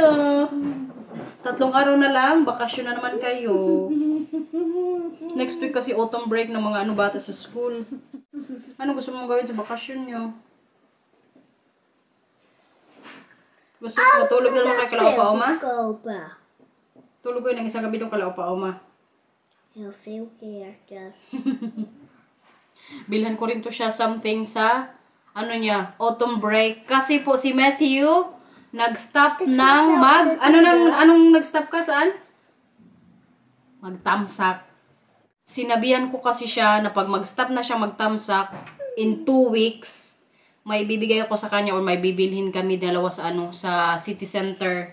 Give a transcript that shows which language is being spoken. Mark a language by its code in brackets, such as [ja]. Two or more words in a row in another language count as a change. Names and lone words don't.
[tl] 3 araw na lang, bakasyon na naman kayo. Next week kasi [en] autumn break [tl] ng mga bata sa school. Ano gusto mong gawin sa bakasyon nyo? Gusto mo matulog na naman kay Kalao pa, Oma? Tulog ko yun ng isang gabi doon Kalao pa, Oma. [nl] Heel veel keer. [tl] Bilhan ko rin to siya something sa [en] autumn break. [tl] Kasi po si Matthew nag-stop ng anong nag-stop ka saan? Magtamsak. Sinabihan ko kasi siya na pag mag-stop na siya magtamsak in 2 weeks, may bibigay ako sa kanya or may bibilhin kami dalawa sa sa [en] city center.